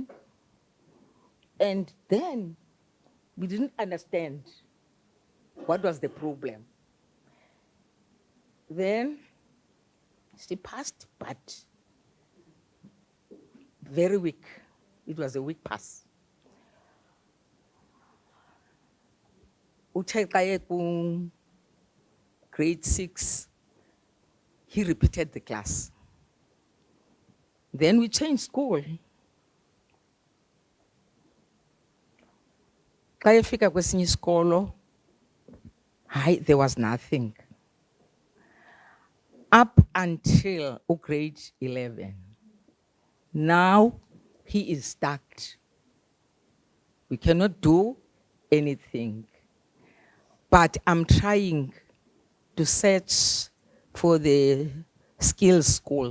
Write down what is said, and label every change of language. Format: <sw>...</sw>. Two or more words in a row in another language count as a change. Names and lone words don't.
<en>And then we didn't understand what was the problem. Then she passed, but very weak. It was a weak pass.</en> <xh>Uthe xa grade 6,</xh> <en>he repeated the class. Then we changed school.</en> <xh>Xa efika kwesinye isikolo,</xh> <en>there was nothing. Up until grade 11. Now he is stuck. We cannot do anything. But I'm trying to search for the skills school.</en>